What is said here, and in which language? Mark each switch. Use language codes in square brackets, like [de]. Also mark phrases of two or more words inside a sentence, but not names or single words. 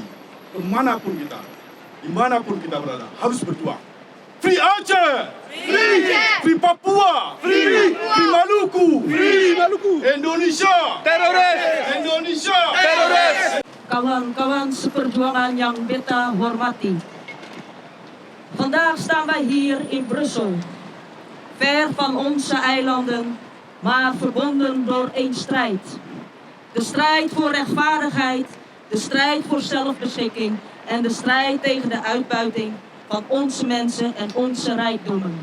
[id] Kemanapun kita, dimanapun kita berada, harus berjuang. [en] Free Aceh! Free! Free Papua! Free! Free Maluku! Free Maluku! Indonesia! Teroris! [id] Indonesia! Teroris! Kawan-kawan seperjuangan yang beta hormati. [nl] Vandaag staan wij hier in Brussel, ver van onze eilanden, maar verbonden door één strijd. De strijd voor rechtvaardigheid, de strijd voor zelfbeschikking en de strijd tegen de uitbuiting van onze mensen en onze rijkdommen.